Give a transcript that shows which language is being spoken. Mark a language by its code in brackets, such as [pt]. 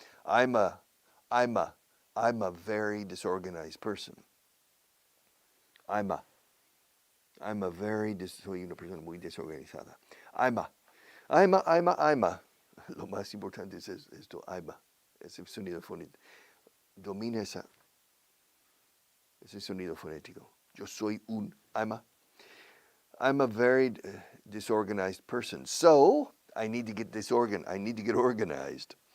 [en] I'm a very disorganized person. [es] Soy una persona muy desorganizada. [en] I'm a. [es] Lo más importante es esto, ese sonido fonético. Domina ese sonido fonético. Yo soy [en] I'm a very disorganized person. So, I need to get organized.